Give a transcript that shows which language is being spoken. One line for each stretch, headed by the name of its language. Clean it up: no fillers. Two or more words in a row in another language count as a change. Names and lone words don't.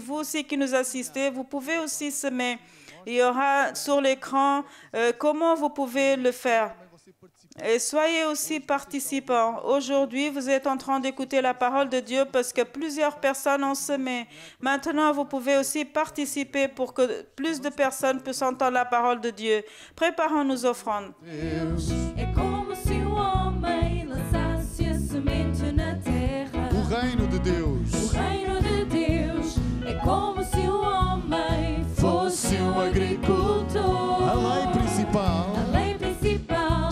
French: Vous aussi qui nous assistez, vous pouvez aussi semer. Il y aura sur l'écran comment vous pouvez le faire. Et soyez aussi participants. Aujourd'hui, vous êtes en train d'écouter la parole de Dieu parce que plusieurs personnes ont semé. Maintenant, vous pouvez aussi participer pour que plus de personnes puissent entendre la parole de Dieu. Préparons nos offrandes.
Portuguese: É como se o homem lançasse a semente na terra. O reino de Deus O reino de Deus é como se o homem fosse agricultor. A lei principal A lei principal